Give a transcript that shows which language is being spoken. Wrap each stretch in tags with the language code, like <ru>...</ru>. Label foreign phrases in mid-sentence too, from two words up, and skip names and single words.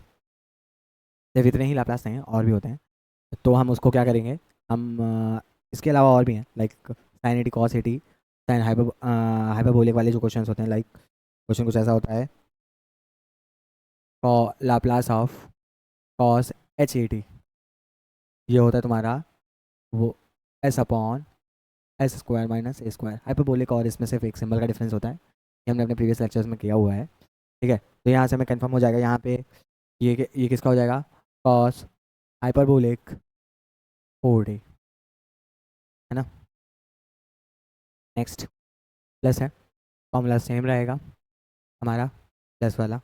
<hi>सिर्फ इतने ही लाप्लास नहीं हैं, और भी होते हैं। तो हम उसको क्या करेंगे, हम इसके अलावा और भी हैं,</hi> <en>like sine 80 cos 80, sine hyperbolic</en> <hi>वाले जो क्वेश्चंस होते हैं,</hi> <en>like question</en> <hi>कुछ ऐसा होता है,</hi> <en>Laplace of cos h80,</en> <hi>ये होता है तुम्हारा वो s/(s²-a²। हाइपरबोलिक और इसमें सिर्फ एक सिंबल का डिफरेंस होता है, ये हमने अपने</hi> <en>previous lectures</en> <hi>में किया हुआ है। ठीक है, तो यहाँ से हमें कंफर्म हो जाएगा, यहाँ पे ये किसका हो जाएगा,</hi> <en>cos hyperbolic 4d,</en> <hi>है ना। नेक्स्ट, प्लस है,</hi> <en>formula same</en> <hi>रहेगा हमारा, प्लस वाला।</hi>